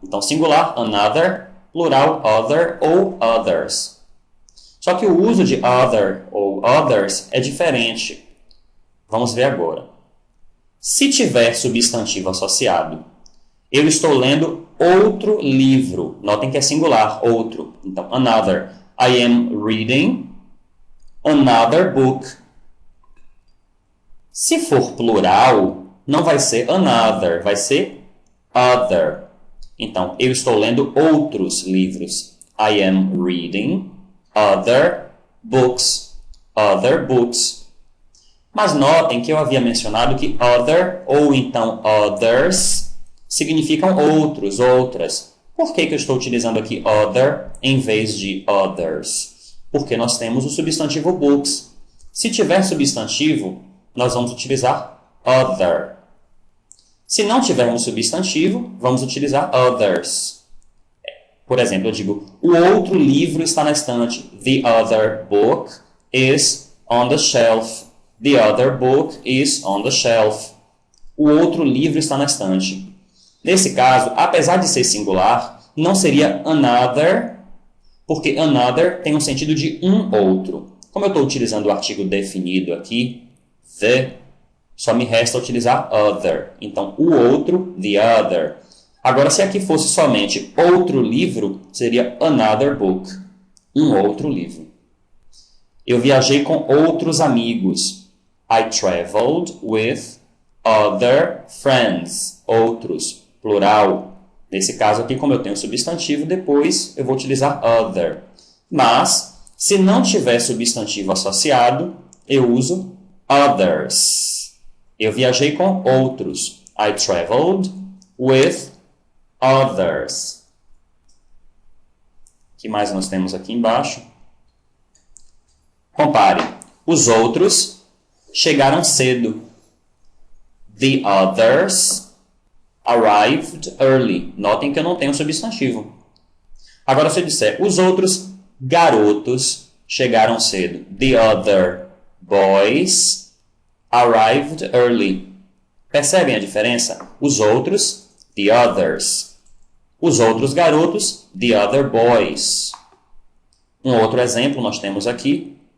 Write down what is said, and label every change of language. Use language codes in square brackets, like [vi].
[pt] Então, singular, another, plural, other ou others. Só que o uso de other ou others é diferente. Vamos ver agora. Se tiver substantivo associado, eu estou lendo outro livro. Notem que é singular, outro. Então, another. [en] I am reading another book. [pt] Se for plural, não vai ser another, vai ser other. Então, eu estou lendo outros livros. [en] I am reading other books. Other books. [pt] Mas notem que eu havia mencionado que other ou então others significam outros, outras. Por que eu estou utilizando aqui other em vez de others? Porque nós temos o substantivo books. Se tiver substantivo, nós vamos utilizar other. Se não tivermos substantivo, vamos utilizar others. Por exemplo, eu digo, o outro livro está na estante. [en] The other book is on the shelf. The other book is on the shelf. [pt] O outro livro está na estante. Nesse caso, apesar de ser singular, não seria another, porque another tem um sentido de um outro. Como eu estou utilizando o artigo definido aqui, the, só me resta utilizar other. Então, o outro, the other. Agora, se aqui fosse somente outro livro, seria [en] another book. [pt] Um outro livro. Eu viajei com outros amigos. [en] I traveled with other friends. [pt] Outros, plural. Nesse caso aqui, como eu tenho substantivo, depois eu vou utilizar other. Mas, se não tiver substantivo associado, eu uso others. Eu viajei com outros. [en] I traveled with others. [pt] O que mais nós temos aqui embaixo? Compare. Os outros chegaram cedo. [en] The others arrived early. [pt] Notem que eu não tenho substantivo. Agora, se eu disser, os outros garotos chegaram cedo. [en] The other boys arrived early. [pt] Percebem a diferença? Os outros, [en] the others. [pt] Os outros garotos, [en] the other boys. [pt] Um outro exemplo nós temos aqui.